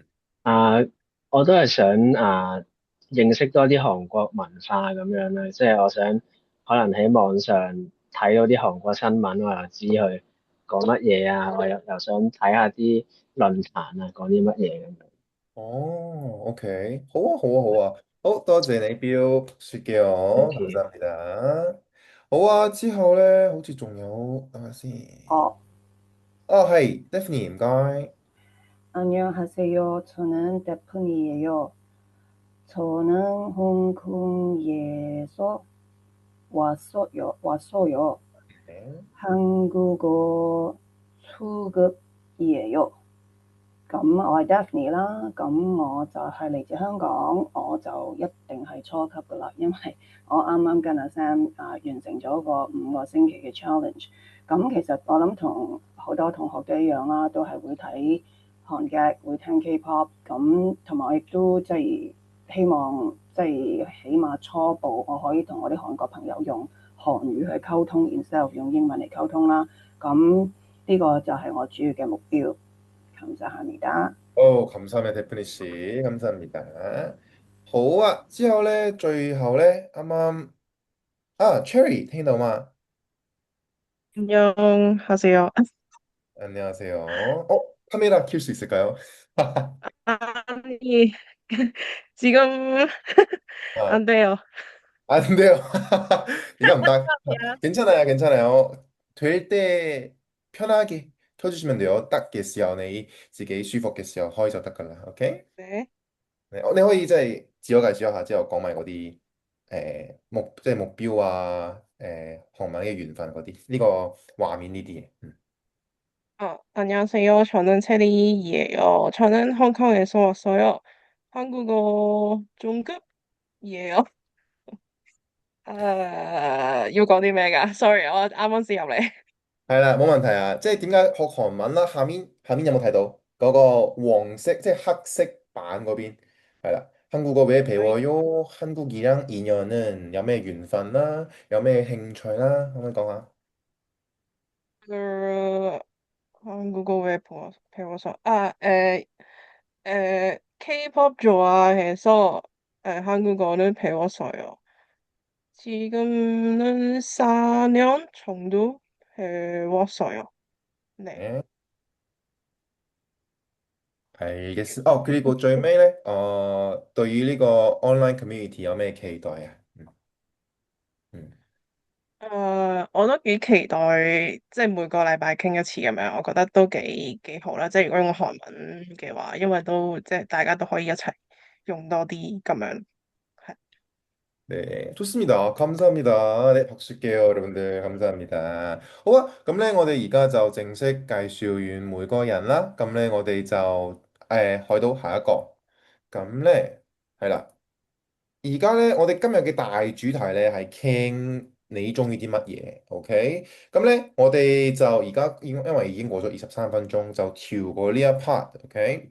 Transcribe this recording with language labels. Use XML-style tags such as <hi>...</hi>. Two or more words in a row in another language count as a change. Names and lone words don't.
<yue>啊，我都係想認識多啲韓國文化咁樣啦，即係我想可能喺網上睇到啲韓國新聞，我又知佢講乜嘢啊，我又想睇下啲論壇講啲乜嘢咁樣。哦，OK，好啊，好啊，好啊，好多謝你標雪嘅我，</yue> <en>Thank</en> <yue>感</yue> <en>you。</en> <yue>謝你啦。好啊，之後咧，好似仲有，等下先。 어, 係 Daphne，唔該。</yue> <ko>안녕하세요. 저는 데프니예요. 저는 홍콩에서 왔어요. 네. 한국어 수급이에요.</ko> <yue>咁我係 Daphne 啦，咁我就係嚟自香港，我就一定係初級噶啦，因為我啱啱跟阿 Sam 完成咗個5個星期嘅 challenge。咁其實我諗同好多同學嘅一樣啦，都係會睇韓劇，會聽 K-pop，咁同埋我亦都即係希望即係起碼初步我可以同我啲韓國朋友用韓語去溝通 ，</yue> <en>instead of</en> <yue>用英文嚟溝通啦。咁呢個就係我主要嘅目標。감사합니다。</yue> <ko>감사합니다, 대표님 씨. 감사합니다.</ko> <yue>好啊，之後咧，最後咧，啱啱Cherry 聽到嗎？</yue> <ko>안녕하세요. 안녕하세요. 카메라 켤 수 있을까요? 아니, 지금 아, 안 돼요. 안 돼요. 이거 안 다. 야. 괜찮아요, 괜찮아요. 될 때 편하게 켜주시면 돼요.</ko> <yue>딱 嘅時候你自己舒服嘅時候開就得噶啦。OK？</yue> <ko>네.</ko> <yue>你可以即係自我介紹一下，之後講埋嗰啲即係目標啊，韓文嘅緣分嗰啲，呢個畫面呢啲嘢。</yue> <ko>안녕하세요. 저는 체리예요. 저는 홍콩에서 왔어요. 한국어 중급이에요.</ko> <yue>要講啲咩㗎？Sorry，我啱啱先入嚟。係啦，冇問題啊。即係點解學韓文啦？下面有冇睇到嗰個黃色，即係黑色版嗰邊？</yue> <ko>係啦，한국어 왜 배워요? 한국이랑 인연은</ko> <yue>有咩緣分啦？有咩興趣啦？可唔可以講下？</yue> <ko>그 한국어 왜 배워서 K-pop 좋아해서 한국어를 배웠어요. 지금은 4년 정도 배웠어요. 네. 네, 알겠습니다.</ko> <yue>그리고 最尾咧，對於呢個 online community 有咩期待啊？嗯我都幾期待，即係每個禮拜傾一次咁樣，我覺得都幾好啦。即係如果用韓文嘅話，因為都即係大家都可以一齊用多啲咁樣。係，</yue> <ko>네, 좋습니다. 감사합니다. 네, 박수 칠게요, 여러분들. 감사합니다.</ko> <yue>好啊，咁咧，我哋而家就正式介紹完每個人啦。咁咧，我哋就去到下一個。咁咧，係啦。而家咧，我哋今日嘅大主題咧係傾你中意啲乜嘢，OK？咁咧，我哋就而家因為已經過咗23分鐘，就跳過呢一 part，OK？</yue>